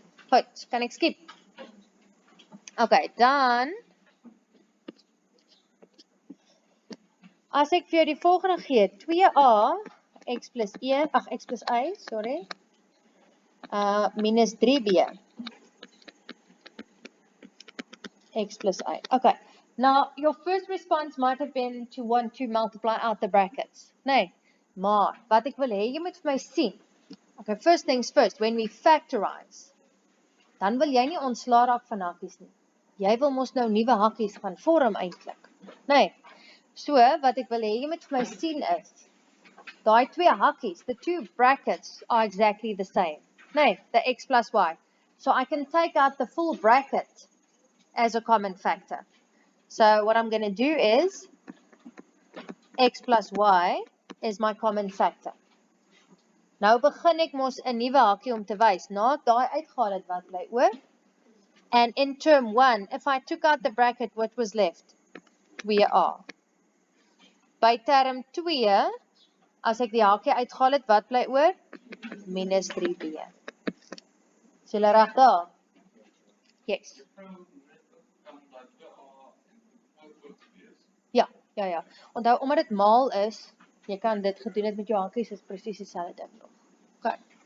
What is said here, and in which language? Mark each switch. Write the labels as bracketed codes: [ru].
[af] Goed, kan ek skip? Okay, dan as ek vir jou die volgende gee, 2a x plus 1, x plus y, sorry, minus 3b x plus y. [en] Okay, now your first response might have been to want to multiply out the brackets. [af] Nee, maar wat ek wil hê, jy moet vir my sien. Okay, [en] first things first, when we factorize, [af] dan wil jy nie ontslaa raak van hakkies nie. Jy wil mos nou nuwe hakkies gaan vorm eintlik. Nee. So, wat ek wil hê, jy moet vir my sien is, daai twee hakkies, [en] the two brackets are exactly the same. Nee, the x plus y. So I can take out the full bracket as a common factor. So what I'm going to do is, x plus y is my common factor. [af] Nou begin ek mos 'n nuwe hakkie om te wys. Na ek daai uitgehaal het, wat bly oor? [en] And in term 1, if I took out the bracket, what was left? 2a. [af] By term 2, as ek die hakkie uitgehaal het, wat bly oor? Minus 3b. Is julle reg daar? Yes. Ja. Onthou, omdat dit maal is, jy kan dit gedoen het met jou hakkies, is presies dieselfde ding nog. Okay.